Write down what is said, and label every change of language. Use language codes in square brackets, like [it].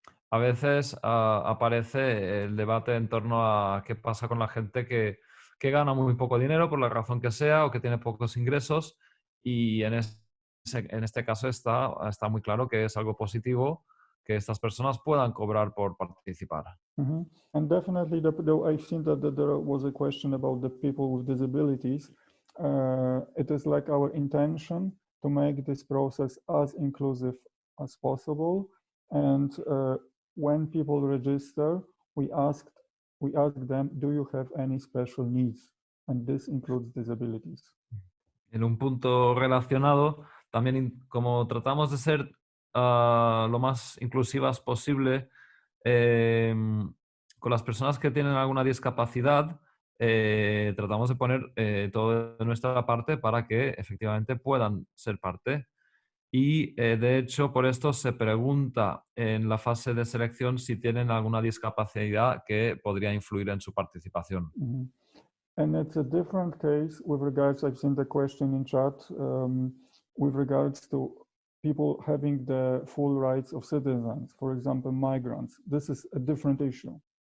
[es] A veces aparece el debate en torno a qué pasa con la gente que que gana muy poco dinero por la razón que sea o que tiene pocos ingresos y en este caso está muy claro que es algo positivo que estas personas puedan cobrar por participar. [en] And definitely, I've seen that there was a question about the people with disabilities. It is like our intention to make this process as inclusive as possible. And when people register, we ask them, do you have any special needs? And this includes disabilities. [es] En un punto relacionado, también como tratamos de ser lo más inclusivas posible con las personas que tienen alguna discapacidad, tratamos de poner todo de nuestra parte para que efectivamente puedan ser parte. Y de hecho, por esto se pregunta en la fase de selección si tienen alguna discapacidad que podría influir en su participación. [en] And it's a different case with regards, I've seen the question in chat, with regards to people having the full rights of citizens, for example, migrants. This is a different issue.